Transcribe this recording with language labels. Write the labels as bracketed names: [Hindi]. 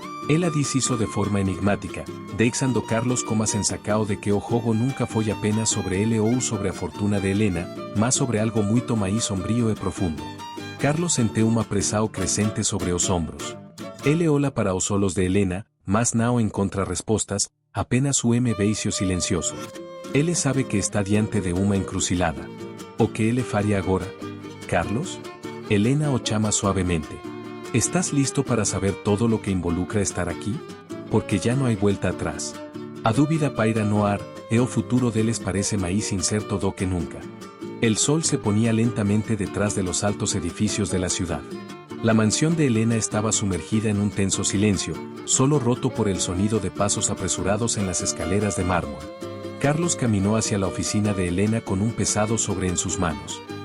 [Portuguese] Ela dice isso de forma enigmática, deixando Carlos como sensacao de que o jogo nunca foi apenas sobre ele ou sobre a fortuna de Helena, mas sobre algo muito mais sombrio e profundo. Carlos sente uma pressão crescente sobre os ombros. Ele ola para os olhos de Helena, mas não encontra respostas, apenas um beijo silencioso. Ele sabe que está diante de uma encrucilada. O que ele faria agora? Carlos? Helena o chama suavemente. [Spanish] ¿Estás listo para saber todo lo que involucra estar aquí? Porque ya no hay vuelta atrás. [Portuguese] A dúvida paira no ar, e o futuro deles parece mais incerto do que nunca. [Spanish] El sol se ponía lentamente detrás de los altos edificios de la ciudad. La mansión de Helena estaba sumergida en un tenso silencio, solo roto por el sonido de pasos apresurados en las escaleras de mármol. Carlos caminó hacia la oficina de Helena con un pesado sobre en sus manos.